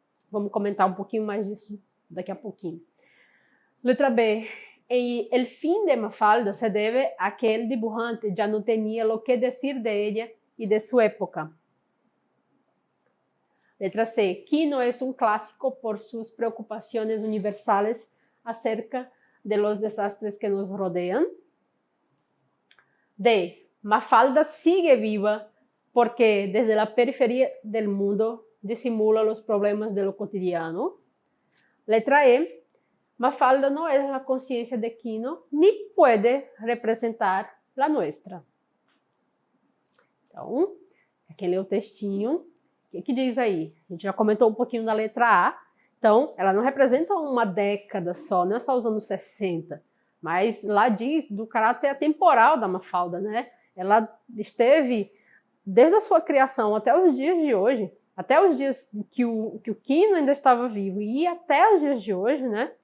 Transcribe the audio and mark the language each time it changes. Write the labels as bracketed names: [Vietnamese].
[Portuguese] Vamos comentar um pouquinho mais disso daqui a pouquinho. Letra B. [Spanish] El fin de Mafalda se debe a que el dibujante ya no tenía lo que decir de ella y de su época. [Portuguese] Letra C. [Spanish] Quino es un clásico por sus preocupaciones universales acerca de los desastres que nos rodean. D. Mafalda sigue viva porque desde la periferia del mundo disimula los problemas de lo cotidiano. [Portuguese] Letra E. [Spanish] Mafalda no es la conciencia de Quino ni puede representar la nuestra. [Portuguese] Então, quem lê o textinho, o que diz aí? A gente já comentou um pouquinho da letra A. Então, ela não representa uma década só, não é só os anos 60, mas lá diz do caráter atemporal da Mafalda, né? Ela esteve desde a sua criação até os dias de hoje, até os dias que o Quino ainda estava vivo e até os dias de hoje, né?